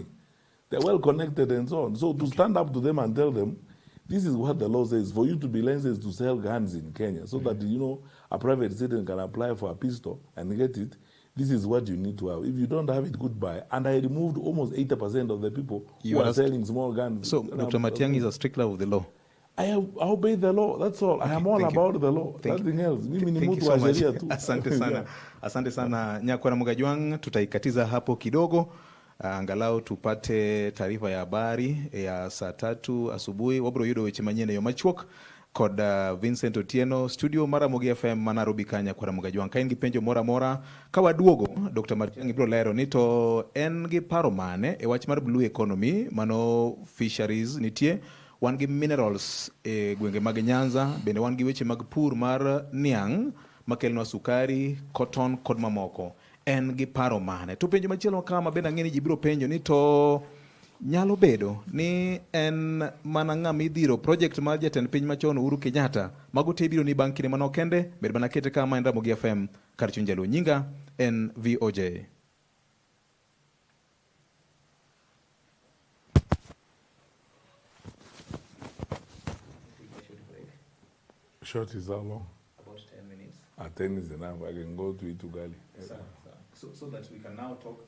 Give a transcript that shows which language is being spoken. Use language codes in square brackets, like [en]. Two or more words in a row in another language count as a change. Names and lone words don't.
[en] They're well connected and so on. So to stand up to them and tell them, this is what the law says, for you to be licensed to sell guns in Kenya, so that, you know, a private citizen can apply for a pistol and get it, this is what you need to have. If you don't have it, goodbye. And I removed almost 80% of the people who are selling small guns. So Dr. Matiang'i is a stickler of the law. I obey the law, that's all. Okay, I am all about the law, nothing else. [sw] Mimi ni mtu wa sheria tu. Asante sana. Asante sana Nyakwana Mugajwang, tutaikatiza hapo kidogo. Angalau tupate taarifa ya habari ya saa 3 asubuhi. [luo] Wabro yudo weche manyene yo machuok kod Vincent Otieno studio mara Mogi FM Manarobi Kanya kwa Mugajwang. Kain gi penjo mora kawa duogo Dr. Matiang'i bro lero ni to en gi paro mane e wach mar [en] blue economy [luo] mano fisheries nitie. Wan gi minerals e gwenge mag Nyanza, bende wan gi weche mag pur mar niang' makelnwa sukari, cotton kod mamoko. En gi paro mane. To penjo machielo kama bende ang'eni ji biro penjo ni to nyalo bedo ni en mana ng'ama idhiro project mar jatend piny machon Uhuru Kenyatta mago te biro ni bang' kinde manok kende, bed mana kete kama en Ramogi FM kar chuny jaluo. Nyinga en VOJ. [en] Short is how long? About 10 minutes. 10 is enough. I can go to Itugali. So that we can now talk